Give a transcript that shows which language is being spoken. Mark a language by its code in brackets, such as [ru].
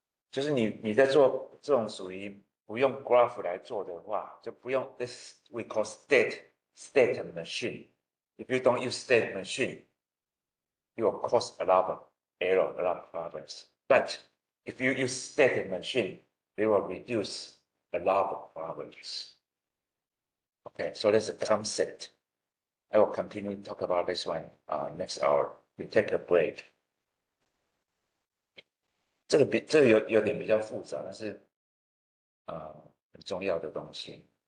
[zh] 就是你在做这种属于不用 graph 来做的话，就不用 [en] this we call state machine。 If you don't use state machine, you will cause a lot of error, a lot of problems. But if you use state machine, they will reduce a lot of problems. Okay, so that's a concept. I will continue to talk about this one next hour. We take a break. [zh] 这个有点比较复杂，但是很重要的东西。